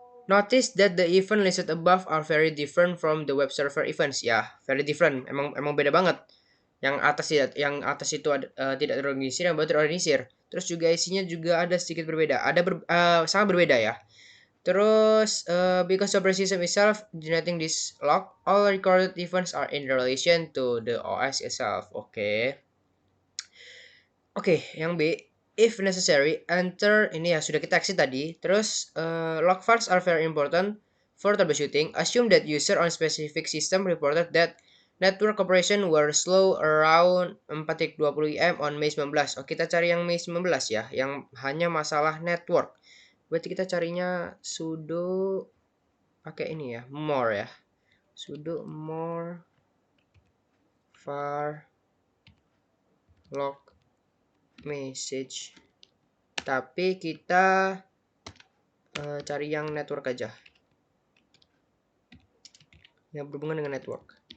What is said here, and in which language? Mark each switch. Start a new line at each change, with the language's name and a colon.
English: Notice that the event listed above are very different from the web server events.
Indonesian: Ya,
English: very different.
Indonesian: Emang beda banget. Yang atas itu tidak terorganisir, yang bawah terorganisir. Terus juga isinya juga ada sedikit berbeda. Sangat berbeda ya. Terus
English: because the operating system itself generating this log, all recorded events are in relation to the OS itself.
Indonesian: Oke, yang B.
English: If necessary, enter
Indonesian: ini ya sudah kita exit tadi. Terus
English: log files are very important for troubleshooting. Assume that user on specific system reported that network operation were slow around 4.20 im on Mei 19.
Indonesian: Kita cari yang Mei 19 ya, yang hanya masalah network. Berarti kita carinya sudo pakai ini ya, more ya. Sudo more var log message, tapi kita cari yang network aja, yang berhubungan dengan network.